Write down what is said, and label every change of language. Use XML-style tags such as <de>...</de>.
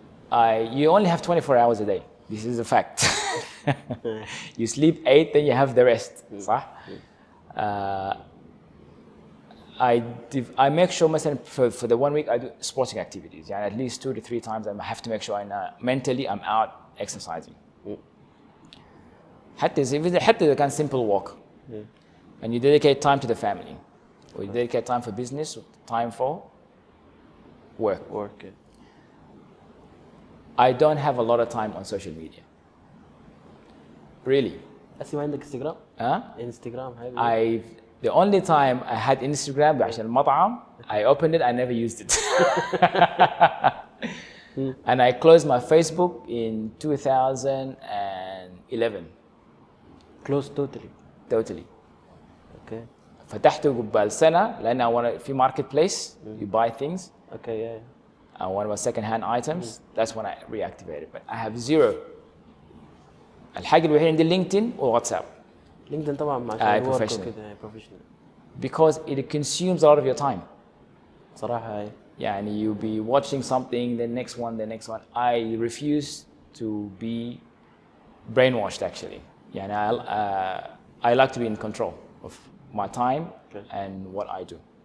<en>You only have 24 hours a day. This is a fact. You sleep 8, then you have the rest.</en> <ar>صح?</ar> <en>I make sure</en> <ar>مثلا</ar> <en>for the 1 week I do sporting activities.</en> <ar>يعني</ar> <en>at least 2 to 3 times I have to make sure mentally I'm out exercising.</en> <ar>حتى إذا كان</ar> <en>simple walk. And you dedicate time to the family. Or you dedicate time for business, or time for work. I don't have a lot of time on social media. Really.</en> <ar>هسه ما عندك انستغرام؟ انستغرام هاي</ar> <en>the only time I had Instagram</en> <ar>عشان المطعم,</ar> <en>I opened it, I never used it. And I closed my Facebook in 2011. Closed totally. Totally. Okay.</en> <ar>فتحته قبل سنة لأن في marketplace,</ar> <en>you buy things. Okay, yeah. And one of my second-hand items, that's when I reactivated. But I have zero.</en> <ar>الحاجة الوحيدة عندي لينكدين وواتساب. لينكدين طبعا مع</ar> <en>professional. professional. Because it consumes a lot of your time.</en> <ar>صراحة هاي. يعني</ar> <en>you'll be watching something, the next one. I refuse to be brainwashed actually.</en> <ar>يعني</ar> <en>I like to be in control of my time and what I do.</en>